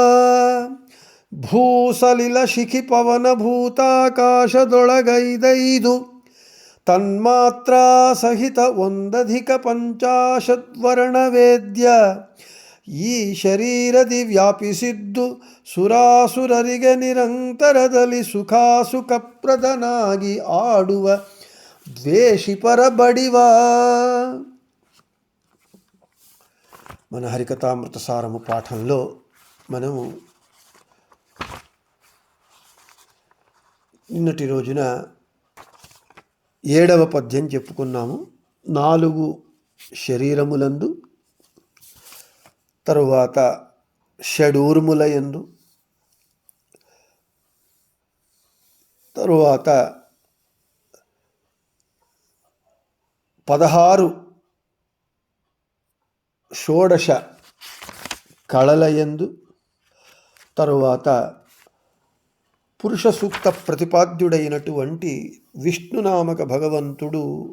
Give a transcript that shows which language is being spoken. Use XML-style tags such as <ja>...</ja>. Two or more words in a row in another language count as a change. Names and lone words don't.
<kn>ಭೂಸಲಿಲ ಶಿಖಿ ಪವನ ಭೂತಾಕಾಶದೊಳಗೈದೈದು ತನ್ಮಾತ್ರ ಸಹಿತ ಒಂದಧಿಕ ಪಂಚಾಶದ್ವರ್ಣ ವೇದ್ಯ ಈ ಶರೀರದಿ ವ್ಯಾಪಿಸಿದ್ದು ಸುರಾಸುರರಿಗೆ ನಿರಂತರದಲ್ಲಿ ಸುಖಾಸುಖಪ್ರದನಾಗಿ ಆಡುವ ದ್ವೇಷಿಪರ ಬಡಿವ.</kn> <te>మన హరికథామృత సారము పాఠంలో మనము నిన్నటి రోజున 7వ పద్యం చెప్పుకున్నాము. 4 శరీరములందు, తరువాత షడూర్ములయందు, తరువాత 16 షోడశ కళలయందు, తరువాత పురుష సూక్త ప్రతిపాద్యుడైనటువంటి విష్ణునామక భగవంతుడు</te>